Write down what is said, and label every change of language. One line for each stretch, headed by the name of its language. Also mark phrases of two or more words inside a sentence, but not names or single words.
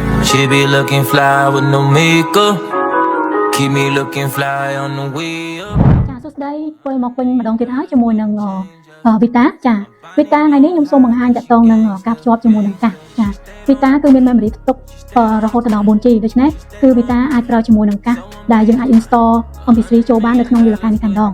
English: She be looking fly with no makeup. Keep me looking fly on the way up.
Khmer: ចាសួស្តីធ្វើមកវិញម្ដងទៀតហើយជាមួយនឹងវីតាចាវីតាថ្ងៃនេះខ្ញុំសូមបង្ហាញតកតងនឹងការភ្ជាប់ជាមួយនឹងកាសចាវីតាគឺមាន memory ផ្ទុករហូតដល់ 4G ដូច្នេះគឺវីតាអាចប្រើជាមួយនឹងកាសដែលយើងអាច install MP3 ចូលបាននៅក្នុងវិលការនេះតែម្ដង